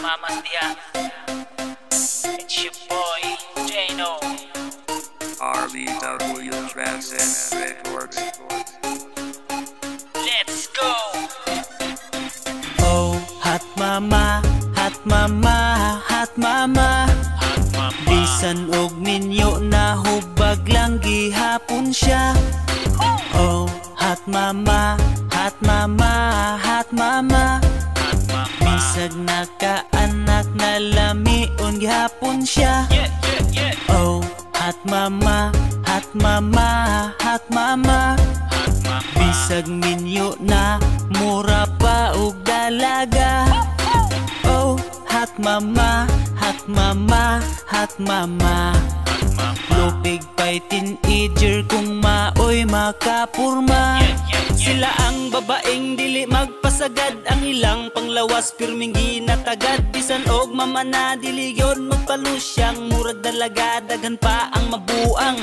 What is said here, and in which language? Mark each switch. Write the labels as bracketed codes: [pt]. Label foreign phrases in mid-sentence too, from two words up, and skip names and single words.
[en] Namaste. It's your boy, Jano. RBW Transcend Records. Let's go! Oh, hot mama, hot mama, hot mama. [ceb] Bisan og ninyo na hubag lang gihapon siya. [en] Oh, hot mama, hot mama, hot mama. [ceb] Bisag nakaanak na lamion gihapon siya. [en] Oh, hot mama, hot mama, hot mama. [ceb] Bisag minyo na mura pa og dalaga. [en] Oh, hot mama, hot mama, hot mama. [ceb] Lupig pa'y teenager kung maoy makapurma. Sila ang babaeng dili magpasagad, ang ilang panglawas pirming ginatagad. Bisan og mama na dili yon magpalusyang, murag dalaga daghan pa ang mabuang.